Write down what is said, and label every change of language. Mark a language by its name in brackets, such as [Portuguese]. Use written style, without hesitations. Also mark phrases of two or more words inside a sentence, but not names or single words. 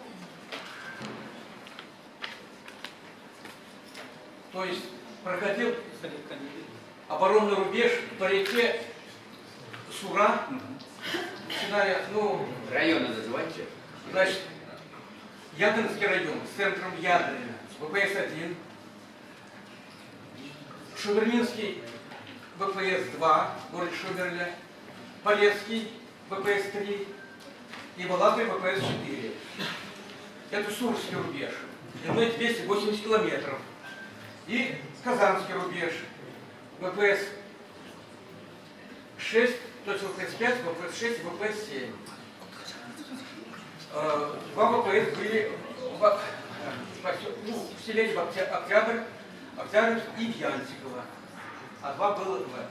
[Russian] То есть проходил оборонный рубеж по реке Сура, начиная, Районы называйте. значит, Ядринский район с центром Ядрина, ВПС-1, Шубернинский ВПС-2, город Шуберля, Полесский ВПС-3 и Балакой ВПС-4. Это Сурский рубеж, длиной 280 километров. И Казанский рубеж, ВПС-6, точно ВПС-5, ВПС-6 и ВПС-7. Два ВПС были в селении Октябрьск и Янтиково, а два было в этом.